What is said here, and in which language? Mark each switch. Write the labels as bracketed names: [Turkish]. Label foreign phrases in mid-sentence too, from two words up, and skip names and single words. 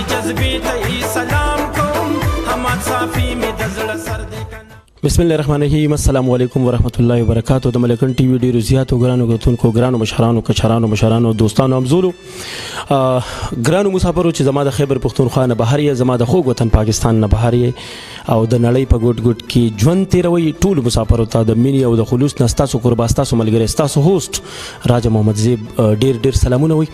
[Pashto] جذبې ته سلام کوم حماد صافي مې د زړه سر دی. [Arabic] بسم الله الرحمن الرحیم. السلام علیکم ورحمۃ اللہ وبرکاتہ. [Pashto] د ملکن ټي وي ډیرو زیاتو ګرانو غوښتونکو ګرانو مشرانو کچرانو مشرانو دوستانو همزولو ګرانو مسافرو چې زما د خیبر پختونخوا نه بهر یې زما د خوږ وطن پاکستان نه بهر یې او د نړۍ په ګوټ ګوټ کې ژوند تیروي ټول مسافرو ته د مینې او د خلوص نه ستاسو قربا ستاسو ملګری ستاسو هوست راجا محمد زیب ډیر ډیر سلامونه وي.